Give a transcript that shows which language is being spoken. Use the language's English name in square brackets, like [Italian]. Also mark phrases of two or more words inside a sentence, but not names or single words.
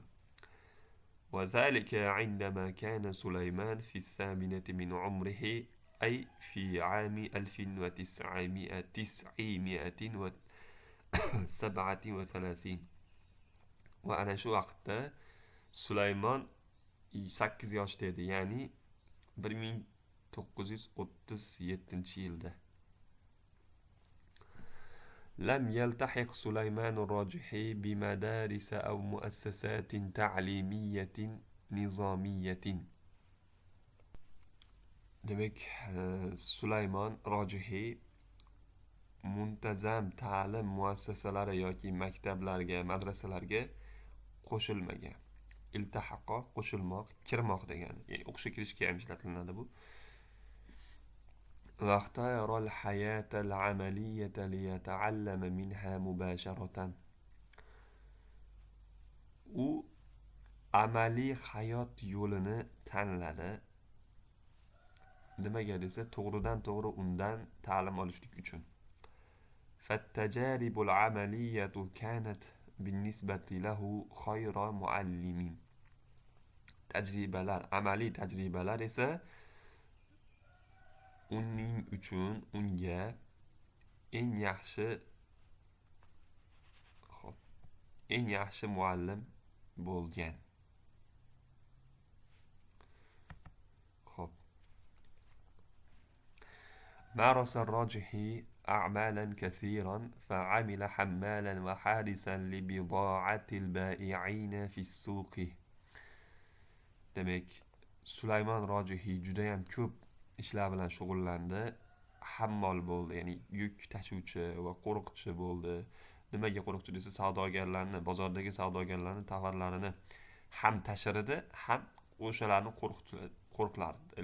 [Arabic] وذلك عندما كان سليمان في الثامنة من عمره، أي في عام 1937. [Uzbek] Va ana shu vaqtda Sulaymon 8 yoshda edi, ya'ni 1937-yilda. [Arabic] لم يلتحق سليمان الراجحي بمدارس أو مؤسسات تعليمية نظامية. [Uzbek] Demek Süleyman Racihi muntazam ta'lim muassasalari yoki maktablarga, madrasalarga qo'shilmagan. Iltahaqo qo'shilmoq, kirmoq degani. Ya'ni o'qishga kirishga ham ishlatiladi bu. [Arabic] واختار الحياة العملية ليتعلم منها مباشرة. [Uzbek] U amaliy hayot yo'lini tanladi. Nimaga desa, to'g'ridan to'g'ri undan ta'lim olishlik uchun. [Arabic] فالتجارب العملية كانت بالنسبة له خير معلم. [Uzbek] Tajribalar, amaliy tajribalar esa uning uchun unga eng yaxshi muallim bo'lgan. Xo'p. [Arabic] مارس الراجحي أعمالا كثيرا فعمل حمالا وحارسا لبضاعة البائعين في السوق. [Uzbek] Demek Sulaymon Rojihiy juda ham ko'p ishlar bilan shug'ullandi. Hammol bo'ldi, ya'ni yuk tashuvchi va qo'riqchi bo'ldi. Nimaga qo'riqchi desa, savdogarlarni, bozordagi savdogarlarni tovarlarini ham tashir edi, ham o'shalarni qo'riqlardi.